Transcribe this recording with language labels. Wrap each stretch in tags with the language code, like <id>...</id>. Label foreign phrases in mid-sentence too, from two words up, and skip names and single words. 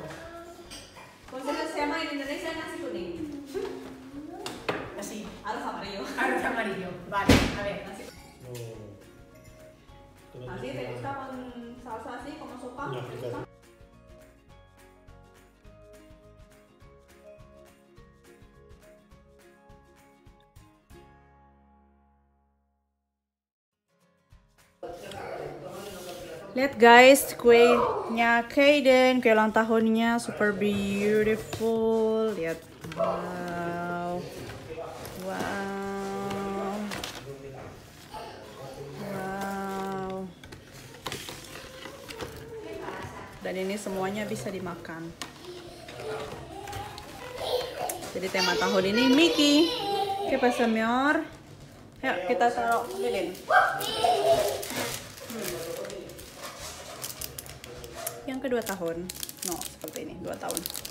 <es>¿Cómo se llama en Indonesia</es> <id>nasi kuning?</id> <es>Así, Arroz amarillo. arroz amarillo. Vale, a ver. Así, ¿Así te gusta con salsa así como sopa? Una fritada.</es> <id>Lihat guys, kuenya Kaden, kue ulang tahunnya</id> <en>super beautiful.</en> <id>Lihat, wow, wow, wow. Dan ini semuanya bisa dimakan. Jadi tema tahun ini Mickey.</id> <es>¿Qué pasa, mi amor?</es> <id>Yuk kita taruh lilin. Yang kedua tahun, no seperti ini 2 tahun.</id>